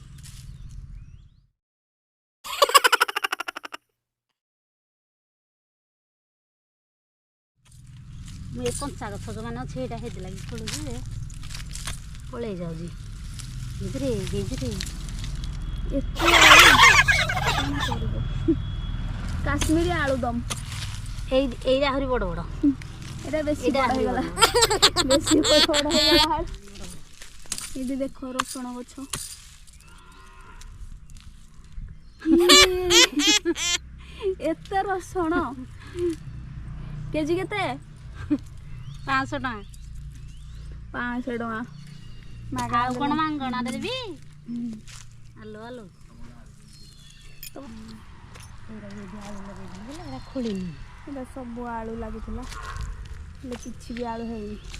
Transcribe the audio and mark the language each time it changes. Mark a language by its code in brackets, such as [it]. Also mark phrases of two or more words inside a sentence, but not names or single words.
[or] ମୁଁ ଏ କଞ୍ଚା ଗଛ ଯେଉଁମାନେ ଅଛି ଏଇଟା ହେଇଥିଲା କି ଖୋଳୁଛି ଯେ ପଳେଇ ଯାଉଛି। ଗେଜରେ ଏତେ କାଶ୍ମୀରୀ ଆଳୁଦମ। ଏଇଟା ଆହୁରି ବଡ଼ ବଡ଼। [bn] এটা বেশি বড় হয়ে গেল, বেশি বড় হয়ে গেল। [or] ଏଟି ଦେଖୋ ରସୁନ ଗଛ। ଏତେ ରସୁନ କେଜି କେତେ? 500 ଟଙ୍କା। 500 ଟଙ୍କା। ଆଉ କ'ଣ ମାଗଣାରେ ଦେବି? ଆଲୋ ଖୋଳିନି। ଏଇଟା ସବୁ ଆଳୁ ଲାଗିଥିଲା, ହେଲେ କିଛି ବି ଆଳୁ ହେଇନି।